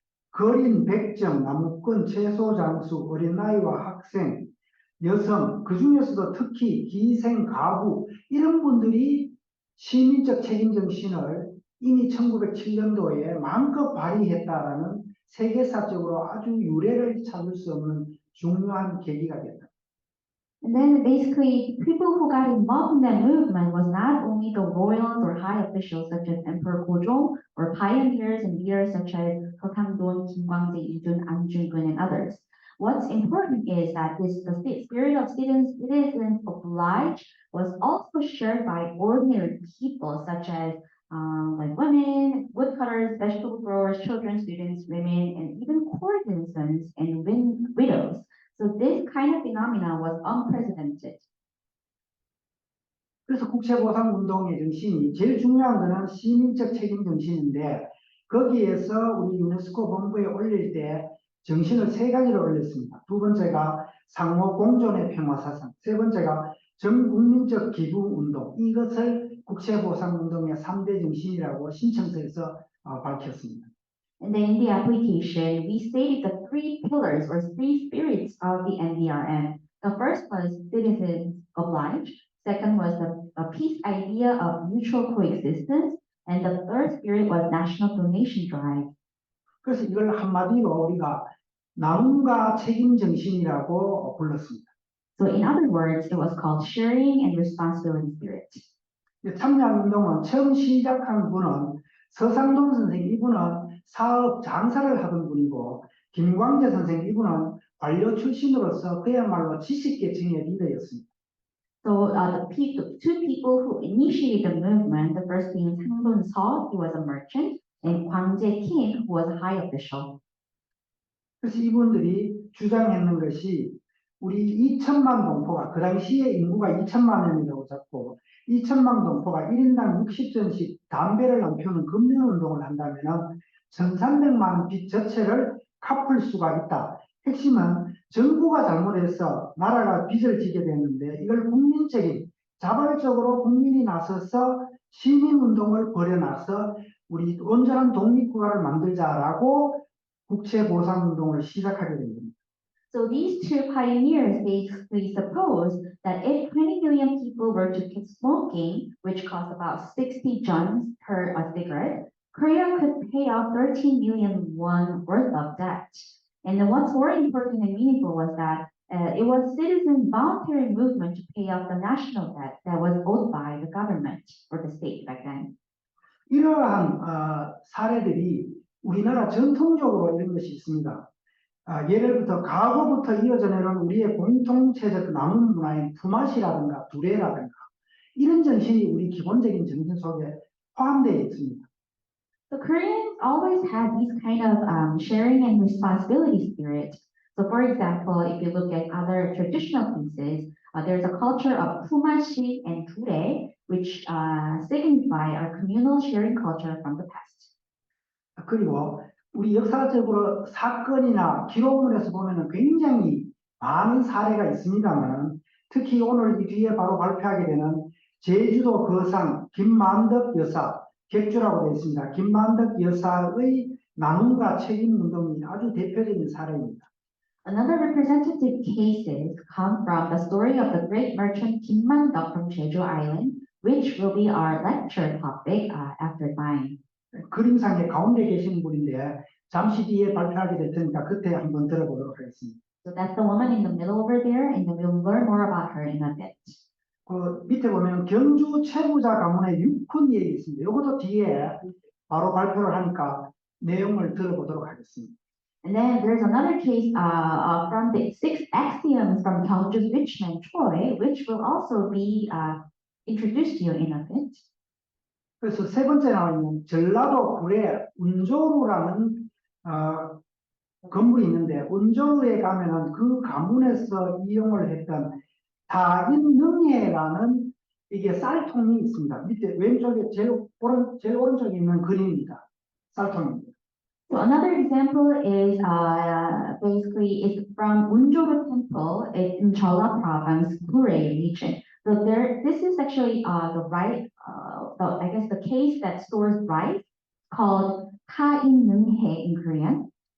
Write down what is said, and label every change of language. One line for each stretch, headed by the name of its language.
Korean: 거린, 백정, 나무꾼, 채소, 장수, 어린 나이와 학생, 여성, 그 중에서도 특히 기생, 가부 이런 분들이 시민적 책임 정신을 이미 1907년도에 마음껏 발휘했다라는 세계사적으로 아주 유례를 찾을 수 없는 중요한 계기가 됐다.
English: And then basically, people who got involved in that movement was not only the royals or high officials such as Emperor Gojong, or pioneers and leaders such as Sotangdon, Kim Gwangjae, Lee Jun, An Jung-gun, and others. What's important is that the spirit of citizens obliged was also shared by ordinary people such as like women, woodcutters, vegetable growers, children, students, women, and even courtesans and widows. So this kind of phenomena was unprecedented.
Korean: 그래서 국채보상운동의 정신이 제일 중요한 것은 시민적 책임 정신인데 거기에서 우리 유네스코 본부에 올릴 때 정신을 세 가지를 올렸습니다. 두 번째가 상호 공존의 평화사상, 세 번째가 전국민적 기부운동, 이것을 국채보상운동의 3대 정신이라고 신청서에서 밝혔습니다.
English: And then in the application, we stated the three pillars or three spirits of the NDRM. The first was citizens obliged. Second was the peace idea of mutual coexistence. And the third spirit was national donation drive.
Korean: 그래서 이걸 한마디로 우리가 나눔과 책임 정신이라고 불렀습니다.
English: So in other words, it was called sharing and responsibility spirit.
Korean: 참여한 운동은 처음 시작한 분은 서상동 선생 이분은 사업 장사를 하던 분이고 김광재 선생 이분은 관료 출신으로서 그야말로 지식계층의 리더였습니다.
English: So the two people who initiated the movement, the first being Sang-Dun Seo, he was a merchant, and Kwang Jae-kim, who was a high official.
Korean: 그래서 이분들이 주장했는 것이 우리 2천만 동포가 그 당시에 인구가 2천만 명이라고 잡고 2천만 동포가 1인당 60전씩 담배를 안 피우는 금연운동을 한다면 1,300만 빚 전체를 갚을 수가 있다. 핵심은 정부가 잘못해서 나라가 빚을 지게 됐는데 이걸 국민적인 자발적으로 국민이 나서서 시민운동을 벌여놔서 우리 온전한 독립국가를 만들자라고 국채보상운동을 시작하게 된 겁니다.
English: So these two pioneers basically supposed that if 20 million people were to quit smoking, which costs about 60 juns per cigarette, Korea could pay off 13 million won worth of debt. And then what's more important and meaningful was that it was citizens' voluntary movement to pay off the national debt that was owed by the government or the state back then.
Korean: 이러한 사례들이 우리나라 전통적으로 이런 것이 있습니다. 예를 들어 과거부터 이어져 내려온 우리의 공통체적 남은 문화인 품앗이라든가 두레라든가 이런 정신이 우리 기본적인 정신 속에 포함되어 있습니다.
English: The Koreans always had these kind of sharing and responsibility spirit. So for example, if you look at other traditional pieces, there's a culture of fumashi and dure, which signify our communal sharing culture from the past.
Korean: 그리고 우리 역사적으로 사건이나 기록문에서 보면은 굉장히 많은 사례가 있습니다만 특히 오늘 이 뒤에 바로 발표하게 되는 제주도 거상 김만덕 여사 객주라고 되어 있습니다. 김만덕 여사의 나눔과 책임 운동이 아주 대표적인 사례입니다.
English: Another representative cases come from the story of the great merchant Kim Man-deok from Jeju Island, which will be our lecture topic after mine.
Korean: 그림상의 가운데 계신 분인데 잠시 뒤에 발표하게 될 테니까 그때 한번 들어보도록 하겠습니다.
English: So that's the woman in the middle over there, and then we'll learn more about her in a bit.
Korean: 그 밑에 보면 경주 최부자 가문의 육훈 얘기 있습니다. 이것도 뒤에 바로 발표를 하니까 내용을 들어보도록 하겠습니다.
English: And then there's another case from the 6 axioms from Gyeongju's rich man Choi, which will also be introduced to you in a bit.
Korean: 그래서 세 번째 나와 있는 전라도 구례 운조루라는 건물이 있는데 운조루에 가면은 그 가문에서 이용을 했던 다인능해라는 이게 쌀통이 있습니다. 밑에 왼쪽에 제일 오른쪽에 있는 그림입니다. 쌀통입니다.
English: So another example is basically is from Unjoru Temple in Jeolla Province, Gure region. So this is actually I guess the case that stores rice called Ka-in-neung-hae in Korean.